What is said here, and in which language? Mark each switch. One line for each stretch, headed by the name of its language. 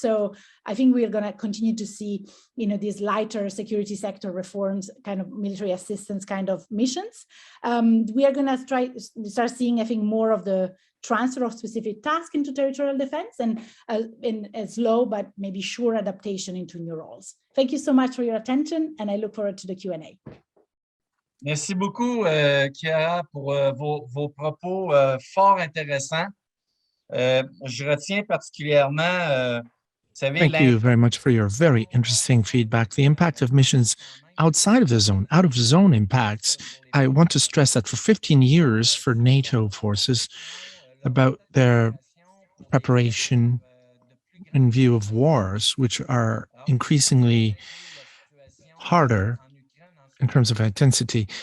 English: So I think we are going to continue to see, these lighter security sector reforms, kind of military assistance kind of missions. We are going to start seeing, I think, more of the transfer of specific tasks into territorial defense and a slow but maybe sure adaptation into new roles. Thank you so much for your attention, and I look forward to the Q&A.
French: Merci beaucoup, Chiara, pour vos propos fort intéressants. Je retiens particulièrement,
English: Thank you very much for your very interesting feedback. The impact of missions outside of the zone, out of zone impacts. I want to stress that for 15 years for NATO forces, about their preparation in view of wars, which are increasingly harder in terms of intensity.